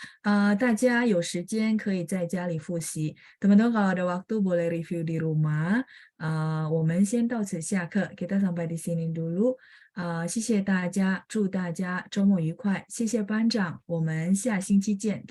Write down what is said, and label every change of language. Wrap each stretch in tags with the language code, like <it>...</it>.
<zh>大家有时间可以在家里复习。</zh> <id>Teman-teman kalau ada waktu boleh review di rumah.</id> <zh>我们先到此下课 ，</zh> <id>kita sampai di sini dulu。</id> <zh>谢谢大家，祝大家周末愉快。谢谢班长，我们下星期见。</zh>